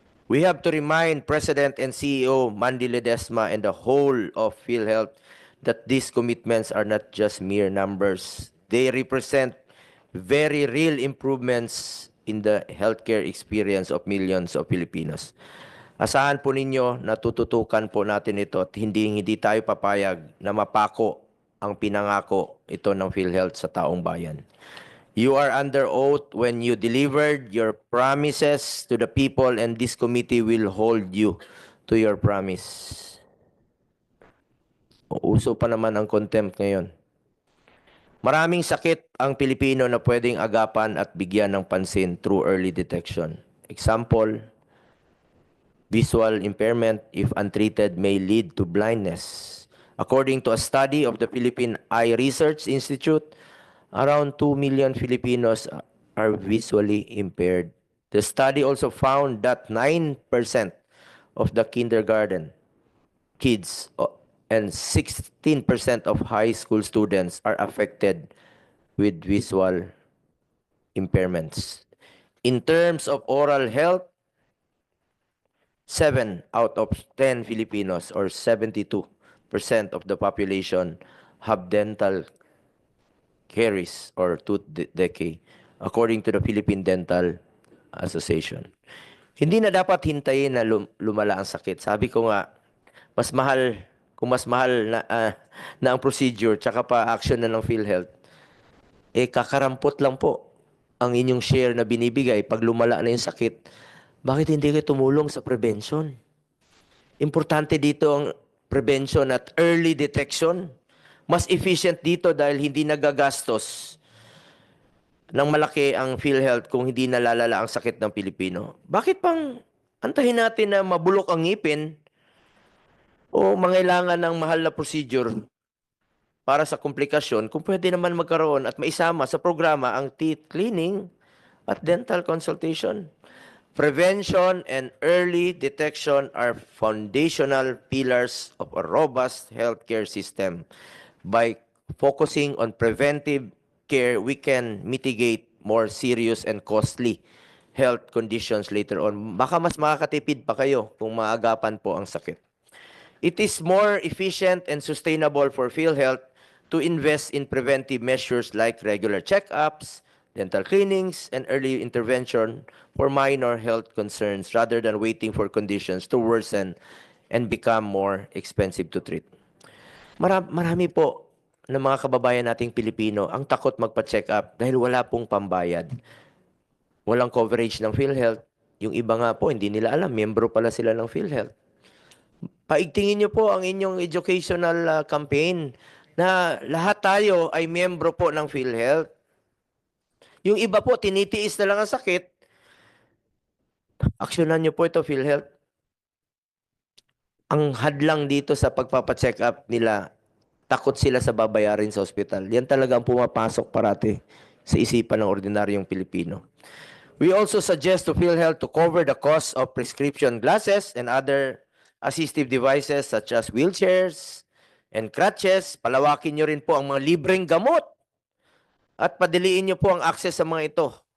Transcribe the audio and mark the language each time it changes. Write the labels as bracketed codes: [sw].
[en] We have to remind President and CEO Mandy Ledesma and the whole of PhilHealth that these commitments are not just mere numbers. They represent very real improvements in the healthcare experience of millions of Filipinos. [tl] Asahan po ninyo na tututukan po natin ito at hindi tayo papayag na mapako ang pinangako ito ng PhilHealth sa taong bayan. [en] You are under oath when you delivered your promises to the people, and this committee will hold you to your promise. [tl] Uso pa naman ang contempt ngayon. Maraming sakit ang Pilipino na pwedeng agapan at bigyan ng pansin [en] through early detection. Example, visual impairment, if untreated, may lead to blindness. According to a study of the Philippine Eye Research Institute, around 2 million Filipinos are visually impaired. The study also found that 9% of the kindergarten kids and 16% of high school students are affected with visual impairments. In terms of oral health, 7 out of 10 Filipinos, or 72% of the population, have dental caries or tooth decay, according to the Philippine Dental Association. [tl] Hindi na dapat hintayin na lumala ang sakit. Sabi ko nga, mas mahal, kung mas mahal na ang procedure tsaka pa action na ng PhilHealth, kakarampot lang po ang inyong share na binibigay pag lumala na yung sakit. Bakit hindi kayo tumulong sa prevention? Importante dito ang prevention at early detection. Mas efficient dito dahil hindi nagagastos ng malaki ang PhilHealth kung hindi nalalala ang sakit ng Pilipino. Bakit pang antahin natin na mabulok ang ngipin o mangailangan ng mahal na procedure para sa komplikasyon kung pwede naman magkaroon at maisama sa programa ang teeth cleaning at dental consultation? [en] Prevention and early detection are foundational pillars of a robust healthcare system. By focusing on preventive care, we can mitigate more serious and costly health conditions later on. [tl] Baka mas makakatipid pa kayo kung maagapan po ang sakit. [en] It is more efficient and sustainable for PhilHealth to invest in preventive measures like regular checkups, dental cleanings, and early intervention for minor health concerns rather than waiting for conditions to worsen and become more expensive to treat. [tl] Marami po ng mga kababayan nating Pilipino ang takot magpa-check up dahil wala pong pambayad. Walang coverage ng PhilHealth. Yung iba nga po, hindi nila alam, miyembro pala sila ng PhilHealth. Paigtingin niyo po ang inyong educational campaign na lahat tayo ay miyembro po ng PhilHealth. Yung iba po, tinitiis na lang ang sakit. Aksyonan niyo po ito, PhilHealth. Ang hadlang dito sa pagpapacheck up nila, takot sila sa babayarin sa ospital. Yan talaga ang pumapasok parati sa isipan ng ordinaryong Pilipino. [en] We also suggest to PhilHealth to cover the cost of prescription glasses and other assistive devices such as wheelchairs, and crutches. [tl] Palawakin nyo rin po ang mga libreng gamot at padiliin nyo po ang access sa mga ito.